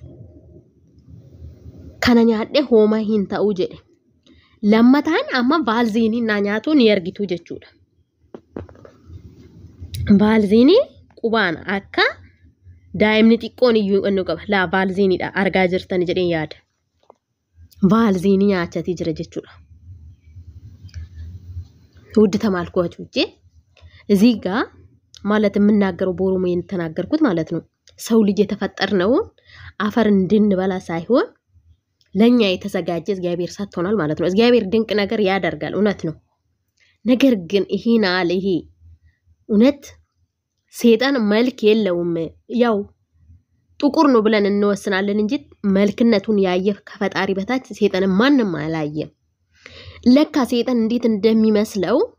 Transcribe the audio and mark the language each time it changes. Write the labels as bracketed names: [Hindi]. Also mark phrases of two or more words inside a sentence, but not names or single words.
[Oromo] kana nyaadhe hooma hin ta'u jedhe lammataan amma vaalziinii na nyaatu ni argitu jechuudha vaalziinii qubaan akka daa'imni xiqqoon iyyuu annu qaba laa vaalziiniidha argaa jirtan jedhee yaada vaalziinii nyaachati jira jechuudha [Amharic] ውድ ተመልካቾቼ እዚህ ጋር ማለት የምናገረው በኦሮሞ የተናገርኩት ማለት ነው ሰው ልጅ የተፈጠርነው አፈር እንድንበላ ሳይሆን ለኛ የተዘጋጀ እግዚአብሔር ሰጥቶናል ማለት ነው እግዚአብሔር ድንቅ ነገር ያደርጋል እውነት ነው ነገር ግን ይሄን አለ ይሄ እውነት ሰይጣን መልክ የለውም ያው ጥቁር ነው ብለን እንወስናለን እንጂ መልክነቱን ያየ ከፈጣሪ በታች ሰይጣን ማንንም አላየም ለካ ሰይጣን እንዴት እንደሚመስለው